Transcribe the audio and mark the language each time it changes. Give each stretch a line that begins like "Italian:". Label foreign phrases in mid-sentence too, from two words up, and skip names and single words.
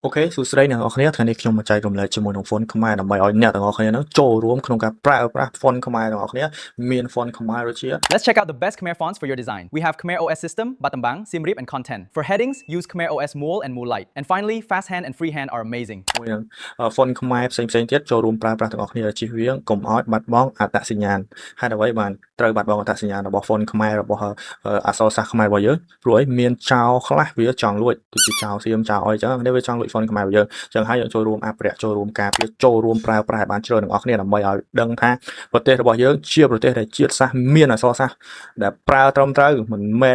Khmer: អូខេសួស្តីអ្នកនរគ្នាថ្ងៃនេះខ្ញុំមកចែករំលែកជាមួយនឹង font ខ្មែរដើម្បីឲ្យអ្នកទាំងអស់គ្នានឹងចូលរួមក្នុងការប្រើប្រាស់ font ខ្មែរទាំងអស់គ្នាមាន font ខ្មែរដូចជា
English: Let's check out the best Khmer fonts for your design. We have Khmer OS System, Batambang, Siem Reap, and Content. For headings, use Khmer OS Mole and Moonlight. And finally, Fasthand and Freehand are amazing.
Khmer: មួយនឹង font ខ្មែរផ្សេងៗទៀតចូលរួមប្រើប្រាស់ទាំងអស់គ្នាជៀសវាងកុំឲ្យបាត់បង់អត្តសញ្ញាណហេតុអ្វីបានត្រូវបាត់បង់អត្តសញ្ញាណរបស់ font ខ្មែររបស់អក្សរសាស្ត្រខ្មែររបស់យើងព្រោះឯមានចោលខ្លះវាចង់លួចដូចជាចោលសៀមចោលអីចឹងនេះវាចង់លួច font ខ្មែរ របស់យើងចឹងហើយយើងចូលរួមអភិរក្សចូលរួមការពារចូលរួមប្រើប្រាស់ឲ្យបានច្រើនទាំងអស់គ្នាដើម្បីឲ្យដឹងថាប្រទេសរបស់យើងជាប្រទេសដែលជាតិសាសន៍មានអក្សរសាស្ត្រដែលប្រើត្រឹមត្រូវមិនមែន